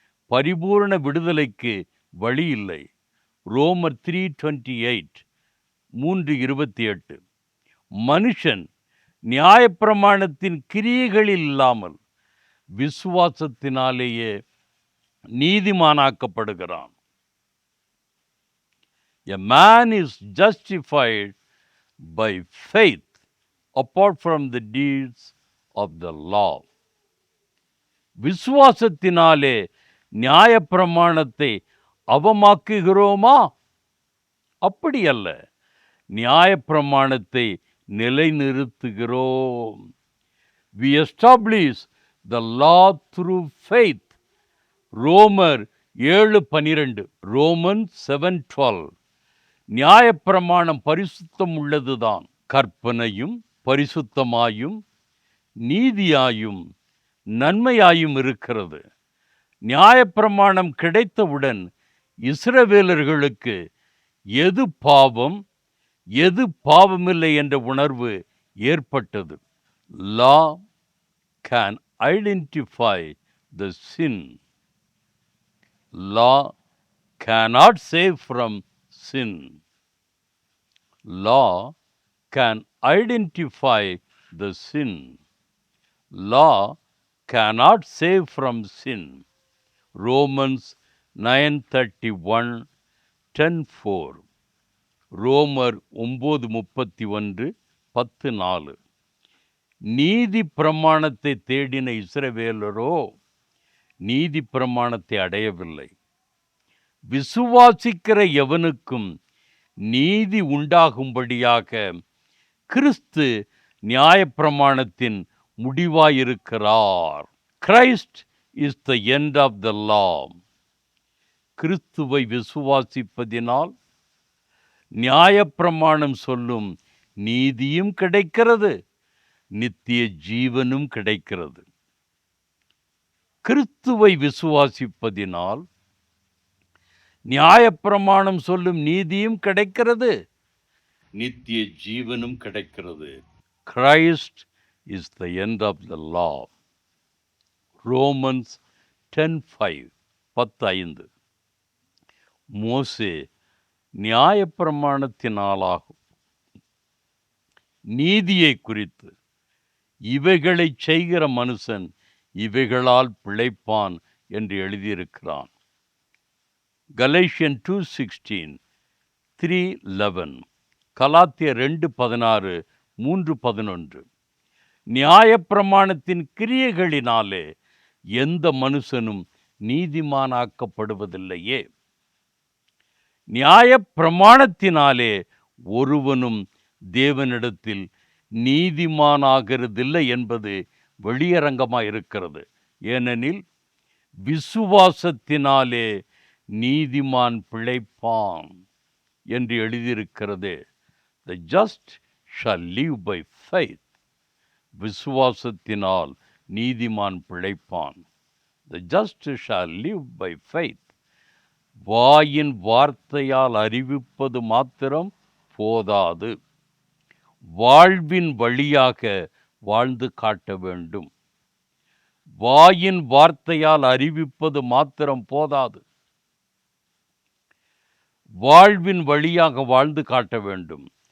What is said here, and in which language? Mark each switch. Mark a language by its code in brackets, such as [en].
[ta] பரிபூர்ண விடுதலைக்கு வழி இல்லை. ரோமர் 3:28 3:28 மனுஷன் நியாயப்பிரமாணத்தின் கிரியைகளில் இல்லாமல் விசுவாசத்தினாலேயே நீதிமானாக்கப்படுகிறான். [en] A man is justified by faith apart from the deeds of the law. [ta] விசுவாசத்தினாலே நியாயப்பிரமாணத்தை அவமாக்குகிறோமா? அப்படியல்ல, நியாயப்பிரமாணத்தை நிலைநிறுத்துகிறோம். [en] We establish the law through faith. [ta] ரோமர் 7:12 Romans 7:12 நியாயப்பிரமாணம் பரிசுத்தம் உள்ளதுதான். கற்பனையும் பரிசுத்தமாயும் நீதியாயும் நன்மையாயும் இருக்கிறது. நியாயப்பிரமாணம் கிடைத்தவுடன் இஸ்ரவேலர்களுக்கு எது பாவம் எது பாவமில்லை என்ற உணர்வு ஏற்பட்டது. [en] Law can identify the sin. Law cannot save from sin. Law can identify the sin. Law cannot save from sin. [ta] Romans 9:31 10:4 ரோமர் 9:31 10:4 நீதி பிரமாணத்தை தேடின இஸ்ரவேலரோ நீதி பிரமாணத்தை அடையவில்லை. விசுவாசிக்கிற எவனுக்கும் நீதி உண்டாகும்படியாக கிறிஸ்து நியாயப்பிரமாணத்தின் முடிவாயிருக்கிறார். [en] Christ is the end of the law. [ta] கிறிஸ்துவை விசுவாசிப்பதினால் நியாயப்பிரமாணம் சொல்லும் நீதியும் கிடைக்கிறது, நித்திய ஜீவனும் கிடைக்கிறது. கிறிஸ்துவை விசுவாசிப்பதினால் நியாயப்பிரமாணம் சொல்லும் நீதியும் கிடைக்கிறது, நித்திய ஜீவனும் கிடைக்கிறது. [en] Christ is the end of the law. Romans 10:5 10:5. [ta] மோசே நியாயப்பிரமாணத்தினாலாகும் நீதியை குறித்து, இவைகளை செய்கிற மனுஷன் இவைகளால் பிழைப்பான் என்று எழுதியிருக்கிறான். கலேஷியன் 2:16 3:11, கலாத்தியர் 2:16 3:11. நியாயப்பிரமாணத்தின் கிரியைகளினாலே எந்த மனுஷனும் நீதிமானாக்கப்படுவதில்லையே. நியாயப்பிரமாணத்தினாலே ஒருவனும் தேவனிடத்தில் நீதிமானாகிறதில்லை என்பது வெளியரங்கமாக இருக்கிறது. ஏனெனில் விசுவாசத்தினாலே நீதிமான் பிழைப்பான் என்று எழுதியிருக்கிறது. [en] The just shall live by faith. [ta] விசுவாசத்தினால் நீதிமான் பிழைப்பான். [en] The just shall live by faith. [ta] வாயின் வார்த்தையால் அறிவிப்பது மாத்திரம் போதாது, வாழ்வின் வழியாக வாழ்ந்து காட்ட வேண்டும். வாயின் வார்த்தையால் அறிவிப்பது மாத்திரம் போதாது, வாழ்வின் வழியாக வாழ்ந்து காட்ட வேண்டும்.